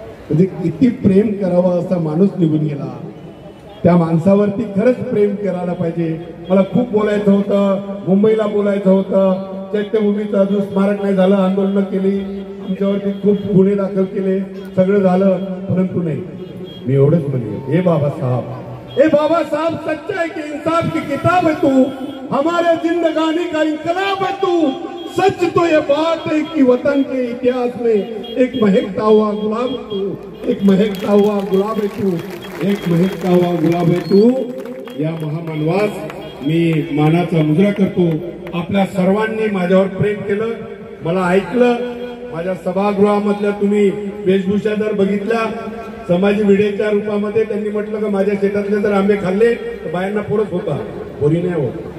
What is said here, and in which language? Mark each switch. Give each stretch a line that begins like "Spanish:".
Marathi: म्हणजे किती प्रेम करावं असा माणूस निघून गेला. त्या माणसावरती खरंच प्रेम करायला पाहिजे. मला खूप बोलायचं होतं, मुंबईला बोलायचं होतं, चैत्यभूमीचं अजून स्मारक नाही झालं, आंदोलन केली, आमच्यावरती खूप गुन्हे दाखल केले, सगळं झालं, परंतु नाही. मी एवढंच म्हणले,
Hindi: हे बाबा साहब सच्चाई के इंसाफ की किताब है तू, हमारे जिंदगानी का इनकलाब है तू. सच तो ये बात है कि वतन के इतिहास में एक महकता हुआ गुलाब है तू, एक महकता हुआ गुलाब है तू, एक महकता हुआ गुलाब है तू.
Marathi: या महामानवास मी मानाचा मुजरा करतो. आपल्या सर्वांनी माझ्यावर प्रेम केलं, मला ऐकलं. माझ्या सभागृहामधल्या तुम्ही वेशभूषा जर बघितल्या समाजी विडेच्या रूपामध्ये, त्यांनी म्हटलं की माझ्या शेतातले जर आंबे खाल्ले तर बायांना पुरत होता, पोरी नाही होत.